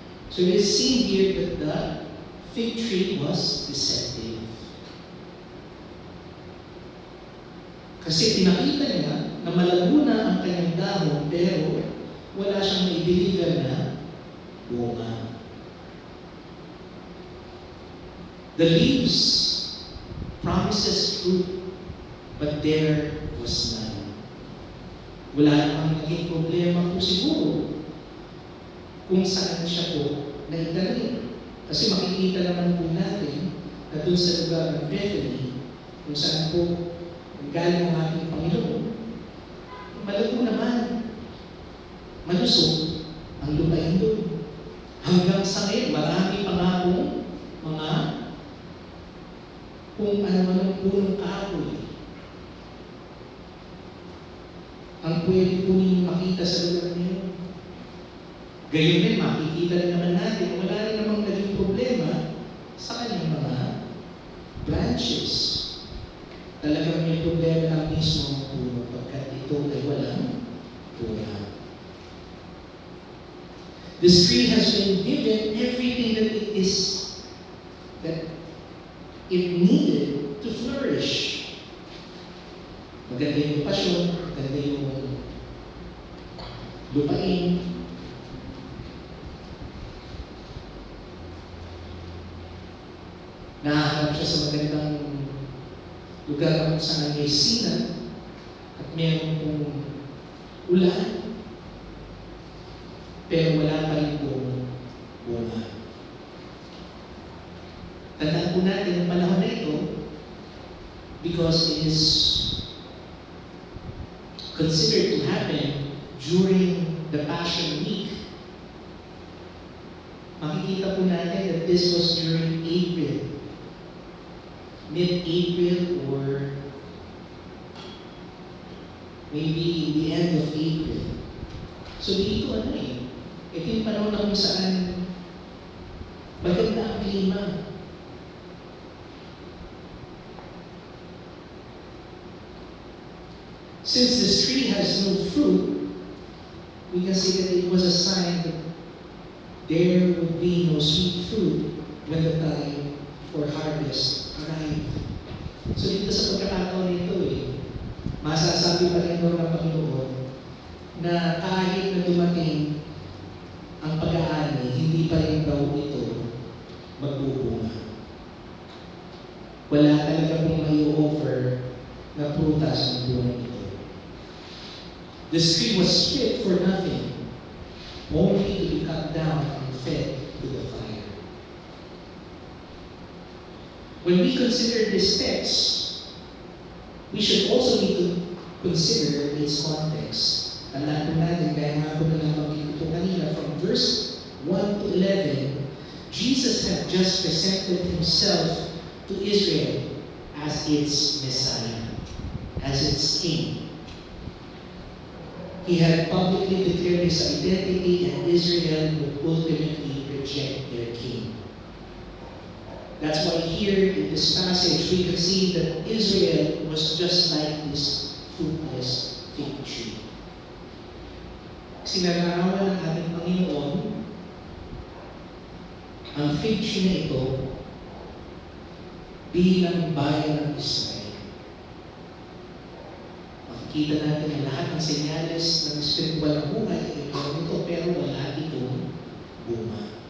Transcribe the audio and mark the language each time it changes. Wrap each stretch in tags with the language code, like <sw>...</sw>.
<en>So it is seen here that the fig tree was deceptive.</en> <tl>Kasi pinakita niya na malago na ang kanyang dahon, pero wala siyang mai-deliver na bunga.</tl> <en>The leaves promises fruit, but there was none.</en> <tl>Wala namang naging problema po siguro kung saan siya po naitali. Kasi makikita naman po natin na doon sa lugar ng Bethany, kung saan po galing ang ating Panginoon, malago naman, malusog ang lupain doon. Hanggang sa ngayon, marami pa nga pong mga kung ano man ang punong kahoy ang pwede po ninyong makita sa lugar niyo. Gayon din, makikita rin naman natin, wala rin namang naging problema sa kanyang mga branches. Talagang may problema ng mismo ang puno pagkat ito ay walang bunga.</tl> <en>This tree has been given everything that it is, that it needed to flourish.</en> <tl>Maganda yung pasyon, maganda yung lupain. Nahaharap siya sa magandang lugar kung saan may sinan at meron pong ulan, pero wala pa rin pong bunga. Tandaan po natin ang panahon na ito</tl> <en>because it is considered to happen during the Passion Week.</en> <tl>Makikita po natin</tl> <en>that this was during April, mid-April or maybe the end of April.</en> <tl>So dito ito yung panahon na kung saan maganda ang klima.</tl> <en>Since this tree has no fruit, we can see that it was a sign that there would be no sweet fruit when the time for harvest arrived.</en> <tl>So dito sa pagkakataon nito masasabi pa rin ng Panginoon na kahit na dumating ang pag-aani, hindi pa rin daw ito magbubunga. Wala talaga pong may offer na prutas ng buwan ito.</tl> <en>This tree was fit for nothing, only to be cut down and fed to the fire. When we consider this text, we should also need to consider its context.</en> <tl>Tandaan po natin, kaya nga po na nabanggit ito kanina,</tl> <en>from verse 1 to 11, Jesus had just presented himself to Israel as its Messiah, as its King. He had publicly declared his identity, and Israel would ultimately reject their king. That's why here in this passage we can see that Israel was just like this fruitless fig tree.</en> <tl>Sinararawan ng ating Panginoon ang fig tree na ito bilang bayan ng Israel. Makikita natin ang lahat ng senyales ng spiritual na buhay ay ito, pero wala itong bunga.</tl>